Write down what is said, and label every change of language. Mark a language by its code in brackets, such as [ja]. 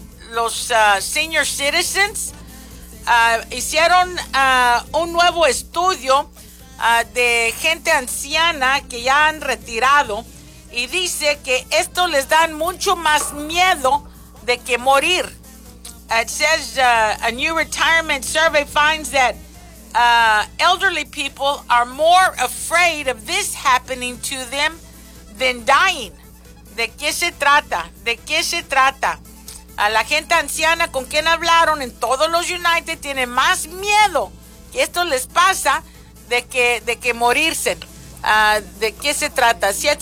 [es] Los [en] senior citizens [es] hicieron un nuevo estudio de gente anciana que ya han retirado y dice que esto les dan mucho más miedo de que morir. [en] It says a new retirement survey finds that elderly people are more afraid of this happening to them than dying. [es] ¿De qué se trata? ¿De qué se trata? A la gente anciana con quien hablaron en todos los United tiene más miedo que esto les pasa de que morirse. ¿De qué se trata?